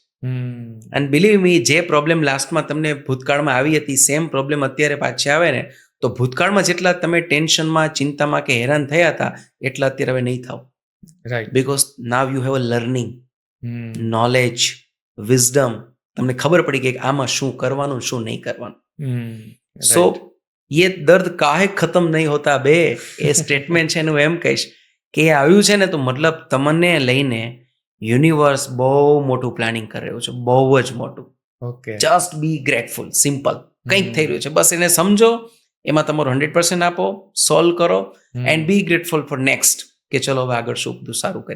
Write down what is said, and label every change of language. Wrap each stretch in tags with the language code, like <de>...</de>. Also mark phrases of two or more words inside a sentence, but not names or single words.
<en>and believe me,</en> <gu>જે પ્રોબ્લેમ લાસ્ટમાં તમને ભૂતકાળમાં આવી હતી,</gu> <en>same problem</en> <gu>અત્યારે પાછી આવે ને, તો ભૂતકાળમાં જેટલા તમે ટેન્શનમાં, ચિંતામાં કે હેરાન થયા હતા એટલા અત્યારે હવે નહીં થાવ. રાઈટ.</gu> <en>because now you have a learning, knowledge, wisdom.</en> <gu>તમને ખબર પડી ગઈ કે આમાં શું કરવાનું, શું નહીં કરવાનું.</gu> <hi>સો ये दर्द काहे खत्म नहीं होता बे,</hi> <gu>એ સ્ટેટમેન્ટ છે એનું એમ કહીશ કે એ આવ્યું છે ને તો મતલબ તમને લઈને યુનિવર્સ બહુ મોટું પ્લાનિંગ કરી રહ્યું છે, બહુ જ મોટું. ઓકે.</gu> <en>just be grateful, simple.</en> <gu>કંઈક થઈ રહ્યું છે, બસ એને સમજો, એમાં તમારું 100% આપો, સોલ્વ કરો</gu> <en>and be grateful for next,</en> <gu>કે ચલો હવે આગળ શું બધું સારું કરી.</gu>